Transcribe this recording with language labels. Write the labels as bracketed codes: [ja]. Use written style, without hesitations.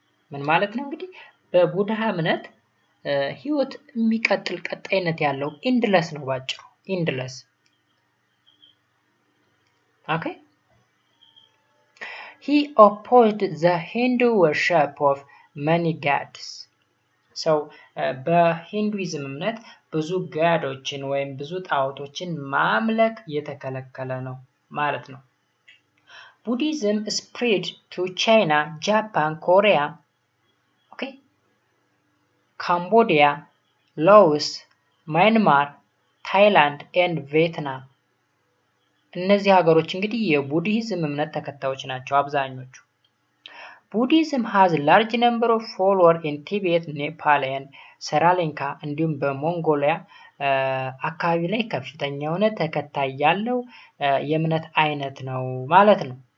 [am] ምን ማለት ነው እንግዲህ በቡድሃ እምነት ህይወት የሚቀጥል ቀጣይነት ያለው ኢንድለስ ነው ባጭሩ ኢንድለስ። [en] okay he opposed the Hindu worship of many gods. [am] so በሂንዱይዝም እምነት ብዙ ጋዶችን ወይም ብዙ ጣዖቶችን ማምለክ የተከለከለ ነው ማለት ነው። [en] Buddhism spread to China, Japan, Korea, okay, Cambodia, Laos, Myanmar, Thailand and Vietnam. [am] እነዚህ ሀገሮች እንግዲህ የቡድሂዝም እምነት ተከታዮች ናቸው አብዛኞቹ። [en] Buddhism has a large number of followers in Tibet, Nepal and Sri Lanka [am] እንዲሁም በሞንጎሊያ አካባቢ ላይ ከፍተኛ የሆነ ተከታይ ያለው የእምነት አይነት ነው ማለት ነው።